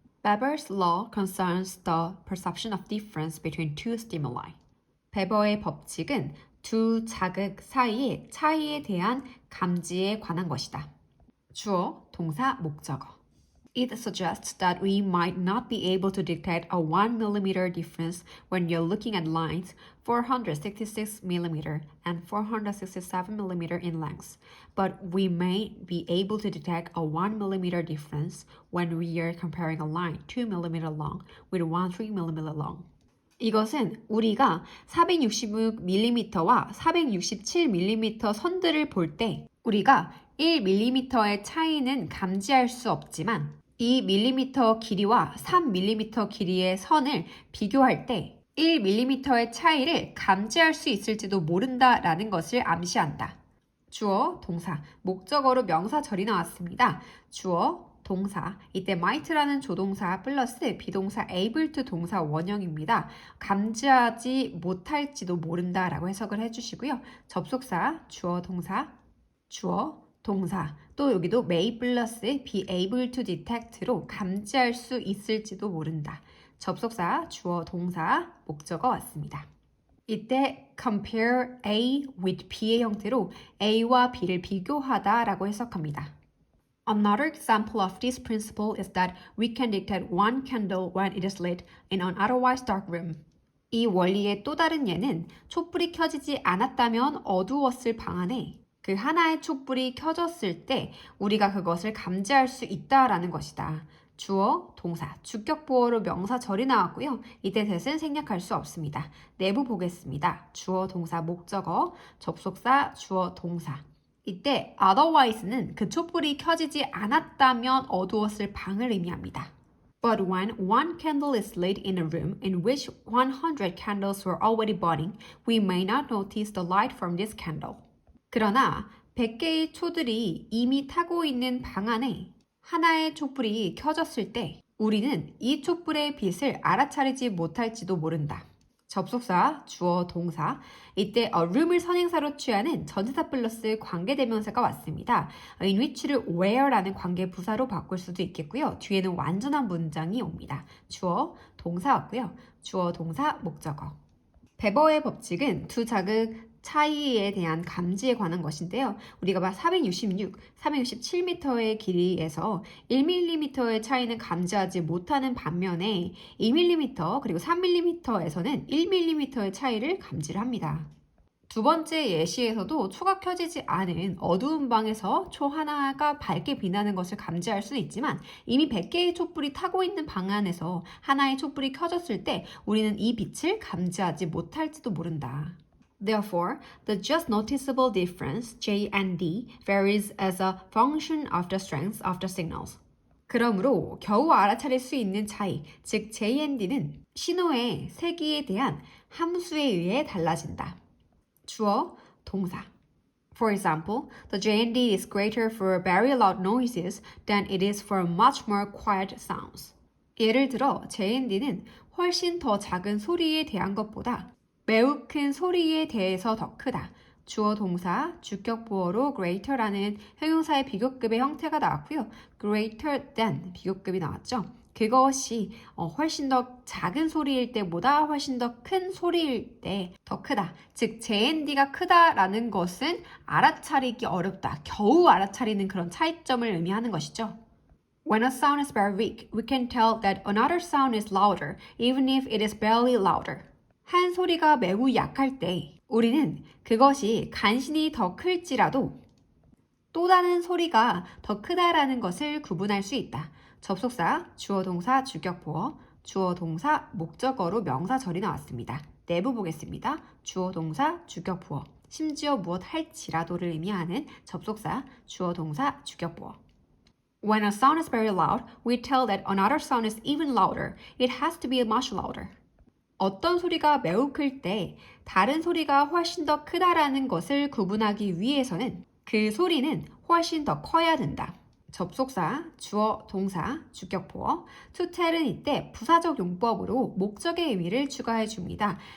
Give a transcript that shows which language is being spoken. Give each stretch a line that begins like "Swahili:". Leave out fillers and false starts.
English: Weber's law concerns the perception of difference between two stimuli.
Korean: 베버의 법칙은 두 자극 사이의 차이에 대한 감지에 관한 것이다. 주어, 동사, 목적어.
English: It suggests that we might not be able to detect a 1 millimeter difference when you're looking at lines 466 millimeter and 467 millimeter in length, but we may be able to detect a 1 millimeter difference when we are comparing a line 2 millimeter long with one 3 millimeter long.
Korean: 이것은 우리가 466mm와 467mm 선들을 볼 때 우리가 1mm의 차이는 감지할 수 없지만 2mm 길이와 3mm 길이의 선을 비교할 때 1mm의 차이를 감지할 수 있을지도 모른다라는 것을 암시한다. 주어, 동사, 목적어로 명사절이 나왔습니다. 주어, 동사, 이때 might라는 조동사 플러스 비동사
English: able to
Korean: 동사 원형입니다. 감지하지 못할지도 모른다라고 해석을 해주시고요. 접속사, 주어, 동사, 주어, 동사, 또 여기도 may 플러스
English: be able to detect
Korean: 로 감지할 수 있을지도 모른다. 접속사, 주어, 동사, 목적어 왔습니다. 이때
English: compare A with B
Korean: 의 형태로 A와 B를 비교하다 라고 해석합니다.
English: Another example of this principle is that we can detect one candle when it is lit in an otherwise dark room.
Korean: 이 원리의 또 다른 예는 촛불이 켜지지 않았다면 어두웠을 방 안에 그 하나의 촛불이 켜졌을 때 우리가 그것을 감지할 수 있다라는 것이다. 주어, 동사, 주격보어로 명사절이 나왔고요. 이때 대신 생략할 수 없습니다. 내부 보겠습니다. 주어, 동사, 목적어, 접속사, 주어, 동사. 이때 otherwise는 그 촛불이 켜지지 않았다면 어두웠을 방을 의미합니다.
English: But when one candle is lit in a room in which 100 candles were already burning, we may not notice the light from this candle.
Korean: 그러나 100개의 초들이 이미 타고 있는 방 안에 하나의 촛불이 켜졌을 때 우리는 이 촛불의 빛을 알아차리지 못할지도 모른다. 접속사, 주어, 동사. 이때 a room을 선행사로 취하는 전치사 플러스 관계대명사가 왔습니다.
English: in which
Korean: 를 where라는 관계부사로 바꿀 수도 있겠고요. 뒤에는 완전한 문장이 옵니다. 주어, 동사 왔고요. 주어, 동사, 목적어. 베버의 법칙은 두 자극 차이에 대한 감지에 관한 것인데요. 우리가 봐 466, 467m의 길이에서 1mm의 차이는 감지하지 못하는 반면에 2mm 그리고 3mm에서는 1mm의 차이를 감지를 합니다. 두 번째 예시에서도 초가 켜지지 않은 어두운 방에서 초 하나가 밝게 빛나는 것을 감지할 수는 있지만 이미 100개의 촛불이 타고 있는 방 안에서 하나의 촛불이 켜졌을 때 우리는 이 빛을 감지하지 못할지도 모른다.
English: Therefore, the just noticeable difference, J and D, varies as a function of the strength of the signals.
Korean: 그러므로 겨우 알아차릴 수 있는 차이, 즉 J and D는 신호의 세기에 대한 함수에 의해 달라진다. 주어, 동사.
English: For example, the J&D is greater for very loud noises than it is for much more quiet sounds.
Korean: 예를 들어, J&D는 훨씬 더 작은 소리에 대한 것보다 매우 큰 소리에 대해서 더 크다. 주어, 동사, 주격보어로 greater라는 형용사의 비교급의 형태가 나왔고요.
English: greater than
Korean: 비교급이 나왔죠. 그것이 훨씬 더 작은 소리일 때보다 훨씬 더 큰 소리일 때 더 크다. 즉, J&D가 크다라는 것은 알아차리기 어렵다. 겨우 알아차리는 그런 차이점을 의미하는 것이죠.
English: When a sound is very weak, we can tell that another sound is louder, even if it is barely louder.
Korean: 한 소리가 매우 약할 때 우리는 그것이 간신히 더 클지라도 또 다른 소리가 더 크다라는 것을 구분할 수 있다. 접속사, 주어, 동사, 주격보어, 주어, 동사, 목적어로 명사절이 나왔습니다. 내부 보겠습니다. 주어, 동사, 주격보어, 심지어 무엇 할지라도를 의미하는 접속사, 주어, 동사, 주격보어.
English: When a sound is very loud, we tell that another sound is even louder. It has to be much louder.
Korean: 어떤 소리가 매우 클 때 다른 소리가 훨씬 더 크다라는 것을 구분하기 위해서는 그 소리는 훨씬 더 커야 된다. 접속사, 주어, 동사, 주격보어,
English: to tell
Korean: 은 이때 부사적 용법으로 목적의 의미를 추가해 줍니다.